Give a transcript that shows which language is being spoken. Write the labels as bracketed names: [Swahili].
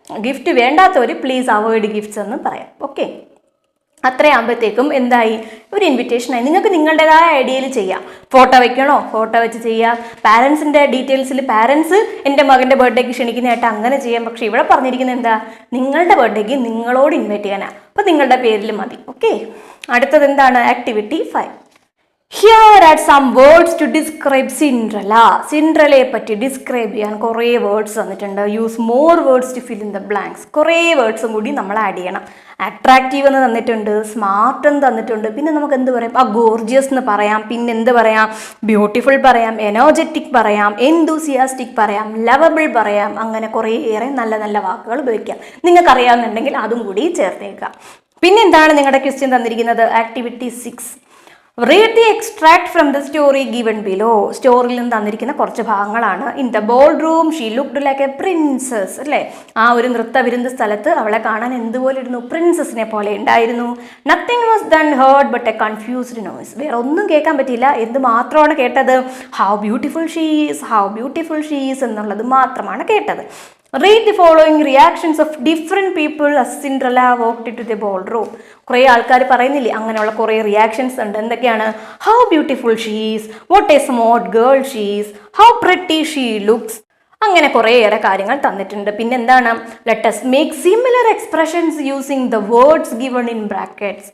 [Malayalam] Gift വേണ്ടാത്തവർ [English] please avoid gifts [Malayalam] എന്ന് പറയാം. Okay, അത്രയാകുമ്പോഴത്തേക്കും എന്തായി? ഒരു ഇൻവിറ്റേഷനായി. നിങ്ങൾക്ക് നിങ്ങളുടേതായ ഐഡിയയിൽ ചെയ്യാം. ഫോട്ടോ വെക്കണോ? ഫോട്ടോ വെച്ച് ചെയ്യാം. പാരൻസിൻ്റെ ഡീറ്റെയിൽസിൽ പാരൻസ് എൻ്റെ മകൻ്റെ ബർത്ത്ഡേക്ക് ക്ഷണിക്കുന്നതായിട്ട് അങ്ങനെ ചെയ്യാം. പക്ഷേ ഇവിടെ പറഞ്ഞിരിക്കുന്നത് എന്താ? നിങ്ങളുടെ ബർത്ത്ഡേക്ക് നിങ്ങളോട് ഇൻവൈറ്റ് ചെയ്യാനാണ്. അപ്പോൾ നിങ്ങളുടെ പേരിൽ മതി. ഓക്കെ, അടുത്തത് എന്താണ്? Activity 5. [English] Here are some words to describe Cinderella. [Malayalam] സിൻഡ്രലയെ പറ്റി ഡിസ്ക്രൈബ് ചെയ്യാൻ കുറേ വേർഡ്സ് തന്നിട്ടുണ്ട്. [English] Use more words to fill in the blanks. [Malayalam] കുറേ വേർഡ്സും കൂടി നമ്മൾ ആഡ് ചെയ്യണം. അട്രാക്റ്റീവ് എന്ന് തന്നിട്ടുണ്ട്, സ്മാർട്ട് എന്ന് തന്നിട്ടുണ്ട്. പിന്നെ നമുക്ക് എന്ത് പറയാം? ഗോർജിയസ് എന്ന് പറയാം. പിന്നെ എന്ത് പറയാം? ബ്യൂട്ടിഫുൾ പറയാം, എനർജറ്റിക് പറയാം, എന്തൂസിയാസ്റ്റിക് പറയാം, ലവബിൾ പറയാം. അങ്ങനെ കുറേയേറെ നല്ല നല്ല വാക്കുകൾ ഉപയോഗിക്കാം. നിങ്ങൾക്കറിയാവുന്നുണ്ടെങ്കിൽ അതും കൂടി ചേർത്തേക്കാം. പിന്നെ എന്താണ് നിങ്ങളുടെ ക്വസ്റ്റ്യൻ തന്നിരിക്കുന്നത്? Activity 6. [English] Read the extract from the story given below. [Malayalam] സ്റ്റോറിയിൽ നിന്ന് തന്നിരിക്കുന്ന കുറച്ച് ഭാഗങ്ങളാണ്. [English] In the ballroom she looked like a princess. [Malayalam] അല്ലേ? ആ ഒരു നൃത്ത വിരുന്ന് സ്ഥലത്ത് അവളെ കാണാൻ എന്തുപോലെ ഇരുന്നു? പ്രിൻസസിനെ പോലെ ഉണ്ടായിരുന്നു. [English] Nothing was done heard but a confused noise. [Malayalam] വേറെ ഒന്നും കേൾക്കാൻ പറ്റിയില്ല. എന്ത് മാത്രമാണ് കേട്ടത്? [English] how beautiful she is, [Malayalam] how beautiful she is എന്നുള്ളത് മാത്രമാണ് കേട്ടത്. [English] Read the following reactions of different people as Cinderella walked into the ballroom. [Malayalam] കുറേ ആൾക്കാർ പറയുന്നില്ലേ അങ്ങനെയുള്ള കുറേ റിയാക്ഷൻസ് ഉണ്ട്. എന്തൊക്കെയാണ്? [English] How beautiful she is, what a smart girl she is, how pretty she looks. [Malayalam] അങ്ങനെ കുറേയേറെ കാര്യങ്ങൾ തന്നിട്ടുണ്ട്. പിന്നെ എന്താണ്? [English] Let us make similar expressions using the words given in brackets.